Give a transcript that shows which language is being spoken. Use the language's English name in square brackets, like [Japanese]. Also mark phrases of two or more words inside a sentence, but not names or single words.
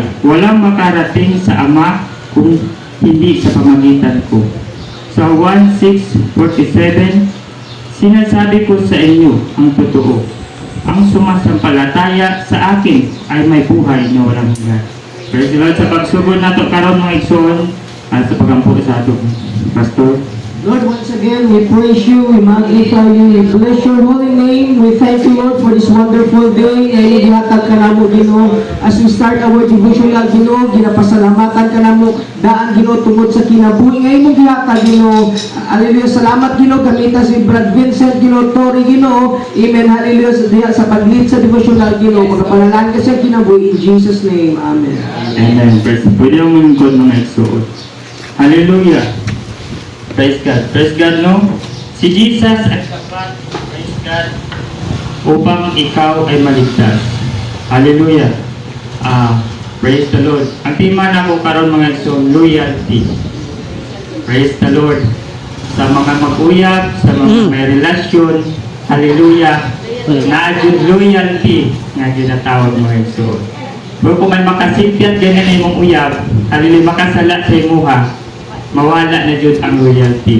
[Filipino] Walang makarating sa Ama kung hindi sa pamamagitan ko." Sa 1:6-47, "Sinasabi ko sa inyo ang totoo. Ang sumasampalataya sa akin ay may buhay na walang hanggan." [English] Praise the Lord. [Cebuano] Sa pagsugod nato karon mga igsoon, at sa pagampo sa ato, Pastor. [English] Lord, once again, we praise you, we magnify you, we bless your holy name. We thank you, Lord, for this wonderful day [Cebuano] na inihatag ka namo, Ginoo. [English] As we start our devotional, [Cebuano] Ginoo, ginapasalamatan ka namo, daan, Ginoo, tungod sa kinabuhi ngayon mo gihatag, Ginoo. Hallelujah, salamat, Ginoo, gamita si Brad Vincent, Ginoo, Tori, Ginoo. Amen, hallelujah, sa pag-lead sa devotional, Ginoo. Magpapalalan ka sa kinabuhi, [English] in Jesus' name, Amen. Amen. [Cebuano] Pwede ang mungkod mga igsoon. [English] Hallelujah. Praise God. Praise God, no? [Filipino] Si Jesus ay sapat, [English] praise God, [Filipino] upang ikaw ay maligtas. [English] Hallelujah. Praise the Lord. [Cebuano] Ang tema na ko karon mga igsoon, loyalty. [English] Praise the Lord. [Cebuano] Sa mga mag-uyab, sa mga may relasyon, hallelujah, na-adjud loyalty nga ginatawag mga igsoon. Pero kung may makasipyat ganyan ay mong uyab, hallelujah, makasala sa imuha, mawala na jud ang loyalty.